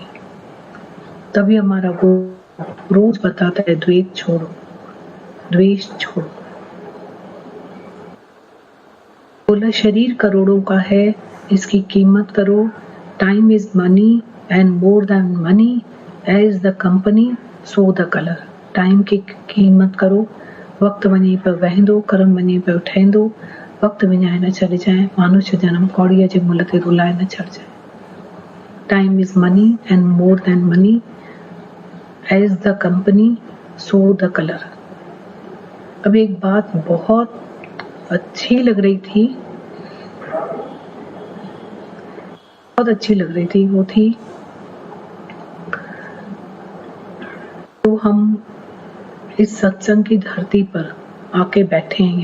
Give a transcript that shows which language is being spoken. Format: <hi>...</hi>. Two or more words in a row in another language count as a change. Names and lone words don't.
<hi>तभी हमारा गुरु रोज बताता है द्वेष छोड़ो, द्वेष छोड़ो। बोला शरीर करोड़ों का है, इसकी कीमत करो।</hi> <en>Time is money and more than money, as the company so the colour.</en> <hi>टाइम की कीमत करो,</hi> <sd>वक्त वञे पे वहंदो, कर्म वञे पे उठेंदो, वक्त विञाए न चढ़ जाए, मानुष्य जन्म कौड़ीअ जे मुल ते रुलाए न चढ़ जाए।</sd> <en>Time is money and more than money, as the company so the colour.</en> <hi>अब एक बात बहुत अच्छी लग रही थी, बहुत अच्छी लग रही थी, वो थी तो हम इस सत्संग की धरती पर आके बैठे हैं।</hi>